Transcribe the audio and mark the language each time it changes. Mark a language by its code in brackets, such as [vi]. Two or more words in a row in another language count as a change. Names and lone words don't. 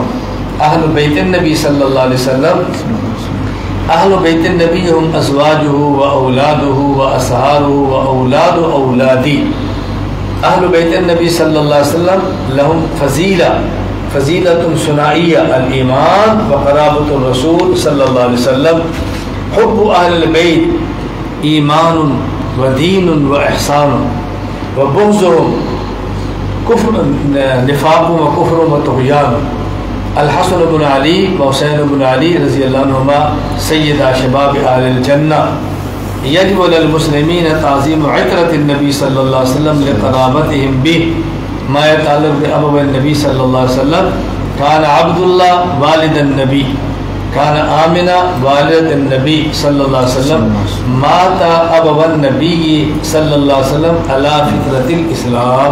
[ar] اہل بیت النبی صلی اللہ علیہ وسلم اہل بیت النبی ہم ازواجہ و اولادہ و اصحابہ و اولاد اولادی. اہل بیت النبی صلی اللہ علیہ وسلم لہم فضیلہ فضیلۃ ثنائیہ الایمان و قرابۃ الرسول صلی اللہ علیہ وسلم. حب اہل البیت ایمان و دین و احسان و بغضهم نفاق و کفر و طغیان. الحسن بن علی و حسین بن علی رضی اللہ عنہما سیدہ شباب اہل الجنہ. یجب للمسلمین تعظیم عطرۃ النبی صلی اللہ علیہ وسلم لقرابتهم به. ما يتعلق بأبو النبي صلى الله عليه وسلم كان عبد الله والد النبي، كان آمنة والد النبي صلى الله عليه وسلم. مات أبو النبي صلى الله عليه وسلم على فطرة الإسلام.